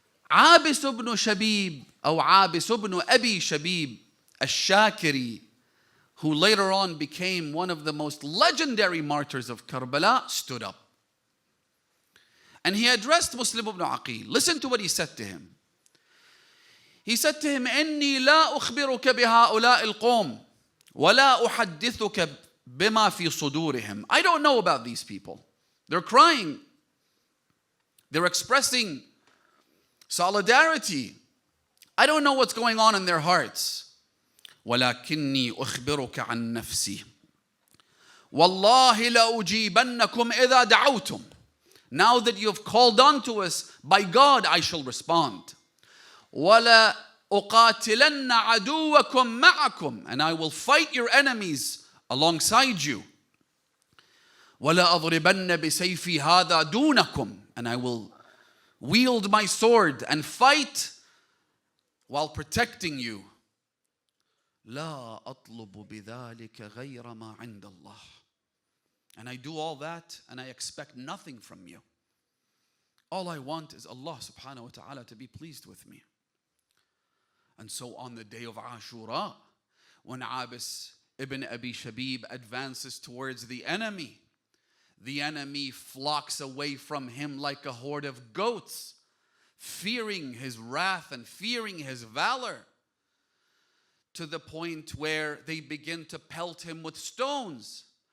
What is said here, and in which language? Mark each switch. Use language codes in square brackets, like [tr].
[en] Abbas ibn Shabib, or Abbas ibn Abi Shabib al-Shakiri, who later on became one of the most legendary martyrs of Karbala, stood up. And he addressed Muslim ibn Aqil. Listen to what he said to him. He said to him, [ar] إِنِّي لَا أُخْبِرُكَ بِهَؤُلَاءِ الْقَوْمِ وَلَا أُحَدِّثُكَ بِمَا فِي صُدُورِهِمْ. [en] I don't know about these people. They're crying. They're expressing solidarity. I don't know what's going on in their hearts. [ar] وَلَكِنِّي أُخْبِرُكَ عَنْ نَفْسِي وَاللَّهِ لَأُجِيبَنَّكُمْ إِذَا دَعَوْتُمْ. [en] Now that you have called on to us, by God I shall respond. [ar] وَلَا أُقَاتِلَنَّ عَدُوَّكُمْ مَعَكُمْ. [en] And I will fight your enemies alongside you. [ar] وَلَا أَضْرِبَنَّ بِسَيْفِي هَذَا دُونَكُمْ. [en] And I will wield my sword and fight while protecting you. [ar] لا أطلب بذلك غير ما عند الله. [en] And I do all that and I expect nothing from you. All I want is Allah subhanahu wa ta'ala to be pleased with me. And so on the day of Ashura, when Abbas ibn Abi Shabib advances towards the enemy flocks away from him like a horde of goats, fearing his wrath and fearing his valor, to the point where they begin to pelt him with stones.